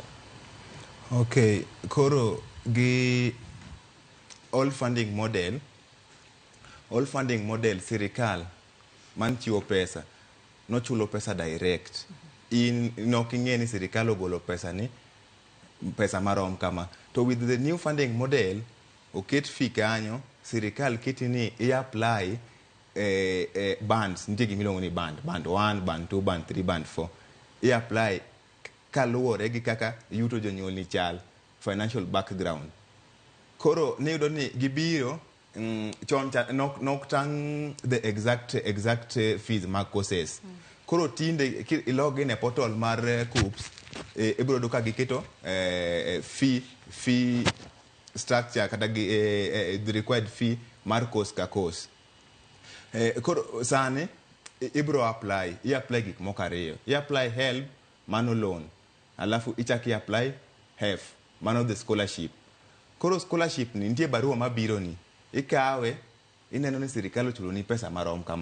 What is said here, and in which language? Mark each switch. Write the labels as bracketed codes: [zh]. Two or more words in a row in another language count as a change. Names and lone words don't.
[luo] Okay, koro gi [en] all funding model [luo] sirikal man chiwo pesa no chulo pesa direct. In noking'e ni sirikal ogolo pesa marom kama. To [en] with the new funding model [luo] oket fee kanyo, sirikal kiti ni i-apply bands, nitie gimiluongo ni [en] band 1, band 2, band 3, band 4. [luo] I-apply kaluwore gi kaka yuto jonyuol ni chal, [en] financial background. [luo] Koro niyudo ni gibiro chon nok tang [en] the exact fees [luo] mag courses. Koro tinde ilog in e portal mar KUPS ibiro do ka giketo [en] fee structure [luo] kata [en] the required fee [luo] mar course ka course. Koro sani ibiro apply gik moko ariyo. I-apply HELB, mano loan. Alafu ichaki apply HEF, mano [en] the scholarship. [luo] Koro scholarship ni nitie barua mabiro ni ikawe ineno ni sirikal ochulo ni pesa marom kama.